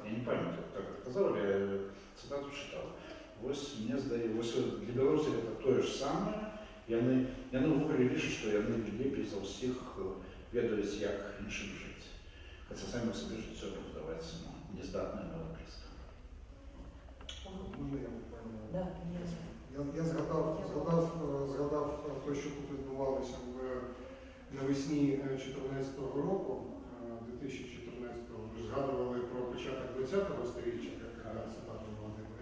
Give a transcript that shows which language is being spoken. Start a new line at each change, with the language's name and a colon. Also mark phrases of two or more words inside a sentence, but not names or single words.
Belarusian: Я не памятаю,
Russian: как это
Belarusian: казаў, я цытату чытаў. Вось мне здаецца, вось для беларусаў гэта тое ж самае. Яны ўвогуле лічаць, што яны лепей за ўсіх ведаюць, як іншым жыць. Хаця самі сабе жыццё будаваць нездатнае на блізка. Можна я буквально? Да,
Ukrainian: Я згадав те, що тут відбувалося навесні 2014 року, 2014-го. Ви ж згадували про початок 20-го сторіччя, як цитату Володимира.